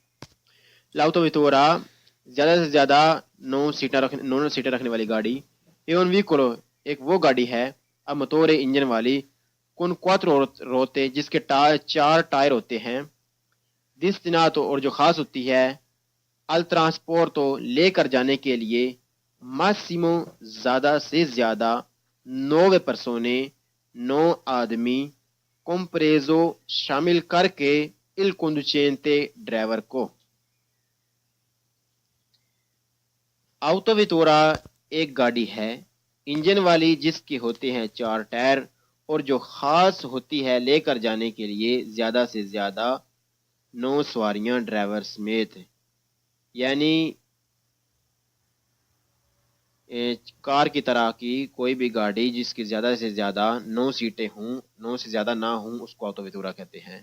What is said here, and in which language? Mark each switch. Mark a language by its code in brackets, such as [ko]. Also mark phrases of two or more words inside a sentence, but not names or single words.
[ur] l'autovettura زیادہ سے زیادہ 9 سیٹیں رکھنے والی گاڑی، ایک وہ گاڑی ہے موٹور انجن والی، [it] con 4 ruote, [ur] جس کے 4 ٹائر ہوتے ہیں، destinata اور جو خاص ہوتی ہے، [it] al trasporto [ur] لے کر جانے کے لیے، massimo زیادہ سے زیادہ، 9 persone 9 آدمی، compreso شامل کر کے [it] il conducente [ur] ڈرائیور کو۔ آؤٹوویتورا ایک گاڑی ہے انجن والی جس کے ہوتے ہیں 4 ٹائر اور جو خاص ہوتی ہے لے کر جانے کے لیے زیادہ سے زیادہ 9 سواریاں ڈرائیور سمیت، یعنی کار کی طرح کی کوئی بھی گاڑی جس کی زیادہ سے زیادہ 9 سیٹیں ہوں، 9 سے زیادہ نہ ہوں، اس کو آؤٹوویتورا کہتے ہیں۔